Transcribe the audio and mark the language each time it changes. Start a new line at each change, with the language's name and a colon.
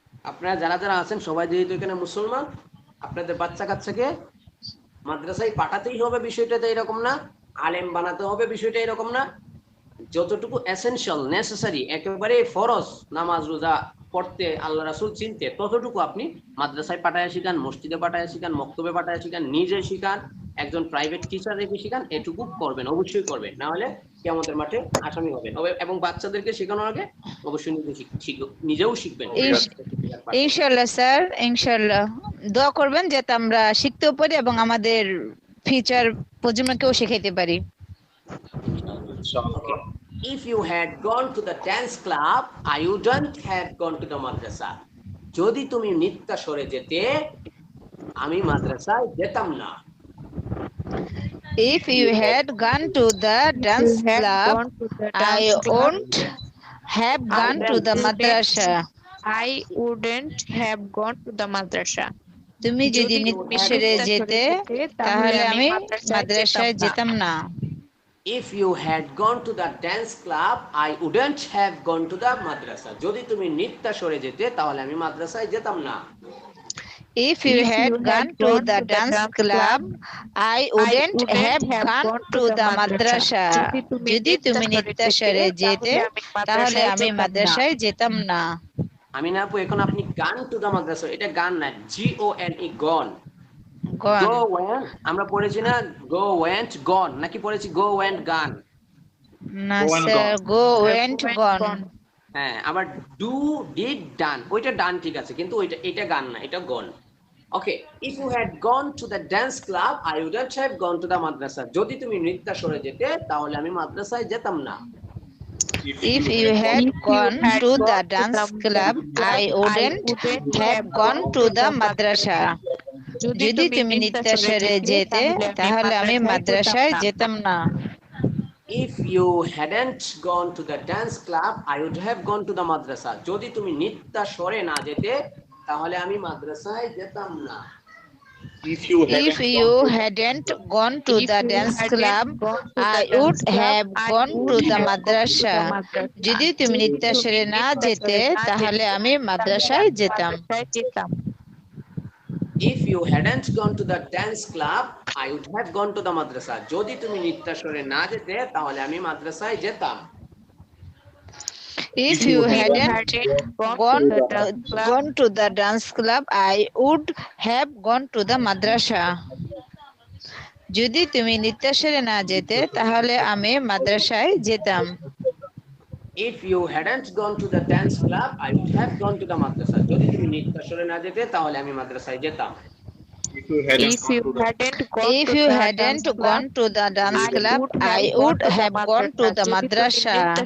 Bangla: আপনারা যারা আছেন সবাই যেহেতু এখানে মুসলমান, আপনাদের বাচ্চা কাচ্চাকে মাদ্রাসায় পাঠাতেই হবে বিষয়টা তো এরকম না, আলেম বানাতে হবে বিষয়টা এরকম না, যতটুকু এসেনশিয়াল নেসেসারি একেবারে ফরজ, নামাজ রোজা পড়তে, আল্লাহ রাসূল চিনতে, ততটুকু আপনি মাদ্রাসায় পাঠায় শিখান, মসজিদে পাঠায় শিখান, মক্তবে পাঠায় শিখান, নিজে শিখান, একজন প্রাইভেট টিচার রেখে শিখান, এটুকু করবেন, অবশ্যই করবেন, না হলে কিয়ামতের মাঠে আসামি হবেন। এবং বাচ্চাদেরকে শেখানোর আগে অবশ্যই নিজেও শিখবেন। ইনশাআল্লাহ স্যার, ইনশাআল্লাহ দোয়া করবেন যাতে আমরা শিখতেও পারি এবং আমাদের ফিউচার প্রজন্মকেও শেখাইতে পারি।
English: If you had gone to the dance club, I wouldn't have gone to the madrasa.
Bangla: যদি তুমি নৃত্যাসরে যেতে আমি মাদ্রাসায় যেতাম না।
English: If you had gone to the dance club, I wouldn't have gone to the madrasa. I wouldn't have gone to the madrasa.
Bangla: তুমি যদি নৃত্যাসরে যেতে তাহলে আমি মাদ্রাসায় যেতাম না।
English: If you had gone to the dance club, I wouldn't have gone to the madrasa.
Bangla: যদি তুমি নৃত্যাসরে যেতে তাহলে আমি মাদ্রাসায় যেতাম না।
English: If you had gone to the dance club, I wouldn't have gone to the madrasa.
Bangla: যদি তুমি নৃত্যাসরে যেতে তাহলে আমি মাদ্রাসায় যেতাম না। আমি না আপু, এখন আপনি
English: gone to the madrasa,
Bangla: এটা গান না, GONE গন। Go went, আমরা পড়েছি না go went gone, নাকি পড়েছি go went gone? না স্যার, go went gone। হ্যাঁ, আবার do did done, ওইটা ডান ঠিক আছে, কিন্তু এটা গান না, এটা গন।
English: Okay, if you had gone to the dance club, I wouldn't have gone to the madrasa.
Bangla: যদি তুমি নৃত্যাসরে যেতে তাহলে আমি মাদ্রাসায় যেতাম না।
English: If you had If you gone had to gone the to dance the club, I wouldn't have gone to the madrasa.
Bangla: যদি তুমি নৃত্যাসরে যেতে তাহলে আমি মাদ্রাসায় যেতাম না।
English: If you hadn't gone to the dance club, I would have gone to the madrasa.
Bangla: যদি তুমি নৃত্যাসরে না যেতে তাহলে আমি মাদ্রাসায় যেতাম না।
English: If you If you hadn't gone to the dance club, I would have gone to the madrasa.
Bangla: যদি তুমি নৃত্যাসরে না যেতে তাহলে আমি মাদ্রাসায় যেতাম।
English: If you hadn't gone to the dance club, I would have gone to the madrasa.
Bangla: যদি তুমি নৃত্যাসরে না যেতে তাহলে আমি মাদ্রাসায় যেতাম।
English: If you hadn't gone to the dance club, I would have gone to the madrasa.
Bangla: যদি তুমি নৃত্যাসরে না যেতে তাহলে আমি মাদ্রাসায় যেতাম।
English: If you hadn't gone to the dance club, I would have gone to the madrasa.
Bangla: যদি তুমি নৃত্যাসরে না যেতে তাহলে আমি মাদ্রাসায় যেতাম।
English: If you hadn't gone to the dance club, I would have gone to the madrasa.